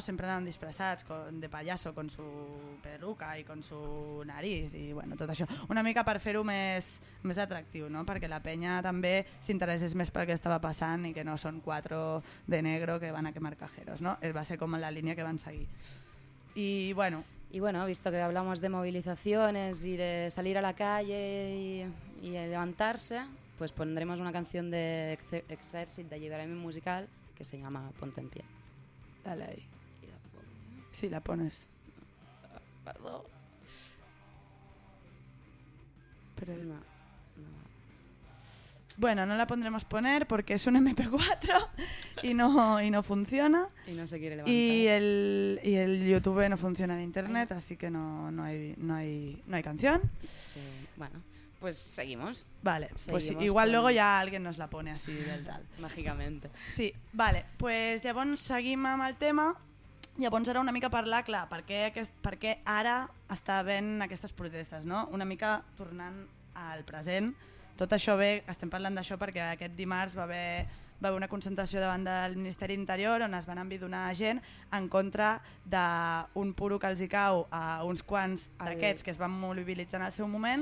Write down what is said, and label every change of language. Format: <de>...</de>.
<ca>Sempre anaven disfressats de payaso,</ca> <es>con su peluca</es> <ca>i</ca> <es>con su nariz</es> <ca>i bueno, tot això. Una mica per fer-ho més atractiu, no? Perquè la penya també s'interessés més pel que estava passant i que no són quatre de negro que</ca> <es>van a quemar cajeros,</es> <ca>no? Va ser com la línia que van seguir. I bueno...</ca> <es>Y bueno, visto que hablamos de movilizaciones y de salir a la calle y levantarse, pues pondremos una canción de Exercit de Lliberament Musical que se llama Ponte en Pie. Dale ahí. Sí, la pones. Perdón. Pero no. Bueno, no la pondremos poner porque es un MP4 y no funciona. Y no se quiere levantar. Y el YouTube no funciona en internet, así que no hay canción. Bueno, pues seguimos. Vale, pues sí, igual luego ya alguien nos la pone así del tal. Mágicamente.</es> <ca>Sí, vale, pues llavors seguim amb el tema. Llavors ara una mica parlar, clar, per què ara està havent aquestes protestes, no? Una mica tornant al present. Tot això ve, estem parlant d'això perquè aquest dimarts va haver una concentració davant del Ministeri d'Interior on es van envidonar gent en contra d'un puro que els hi cau a uns quants d'aquests que es van mobilitzar en el seu moment.</ca>